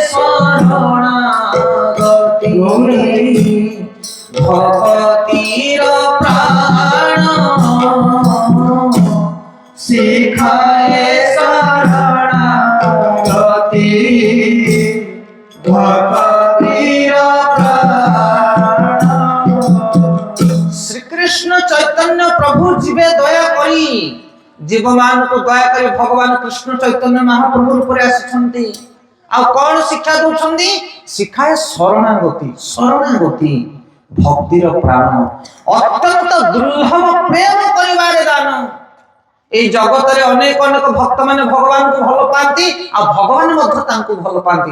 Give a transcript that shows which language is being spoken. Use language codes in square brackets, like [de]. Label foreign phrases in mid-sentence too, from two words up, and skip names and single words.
[bn] শরণাগতি ভক্তির প্রাণ শিখায় শরণাগতি ভক্তির প্রাণ। শ্রীকৃষ্ণ চৈতন্য প্রভু জীবে দয়া করি [or] জীবମାନଙ୍କୁ ଦୟା କରି ଭଗବାନ କୃଷ୍ଣ ଚୈତନ୍ୟ ମହାପ୍ରଭୁ ରୂପରେ ଆସିଛନ୍ତି। ଆଉ କଣ ଶିକ୍ଷା ଦଉଛନ୍ତି? ଶିଖାଏ ଶରଣାଗତି। ଶରଣାଗତି ଭକ୍ତିର ପ୍ରାଣ ଅତ୍ୟନ୍ତ ଦୁର୍ଲଭ ପ୍ରେମ କରିବାରେ ଦାନ। এই ଜଗତରେ ଅନେକ ଅନେକ ଭକ୍ତ ମାନେ ଭଗବାନଙ୍କୁ ଭଲ ପାଆନ୍ତି ଆଉ ଭଗବାନ ମଧ୍ୟ ତାଙ୍କୁ ଭଲ ପାଆନ୍ତି।